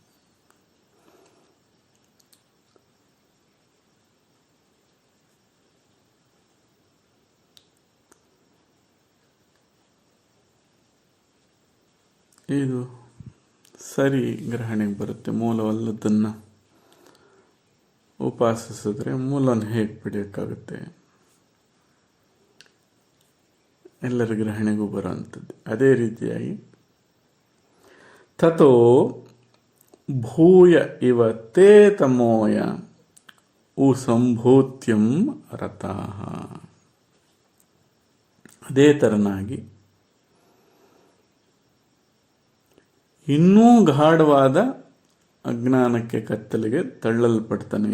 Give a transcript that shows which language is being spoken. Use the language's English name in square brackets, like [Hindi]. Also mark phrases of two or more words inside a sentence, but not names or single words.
[Kannada] ಇದು ಸರಿ ಗ್ರಹಣೆಗೆ ಬರುತ್ತೆ. ಮೂಲವಲ್ಲದನ್ನು ಉಪಾಸಿಸಿದ್ರೆ ಮೂಲನ ಹೇಗೆ ಬಿಡೋಕ್ಕಾಗುತ್ತೆ? ಎಲ್ಲರ ಗ್ರಹಣೆಗೂ ಬರೋವಂಥದ್ದು. ಅದೇ ರೀತಿಯಾಗಿ [Sanskrit] ತಥೋ ಭೂಯ ಇವ ತೇ ತಮೋಯ ಸಂಭೂತ್ಯಂ ರತಾಃ. [Kannada] ಅದೇ ತರನಾಗಿ ಇನ್ನೂ ಗಾಢವಾದ ಅಜ್ಞಾನಕ್ಕೆ, ಕತ್ತಲೆಗೆ ತಳ್ಳಲ್ಪಡ್ತಾನೆ.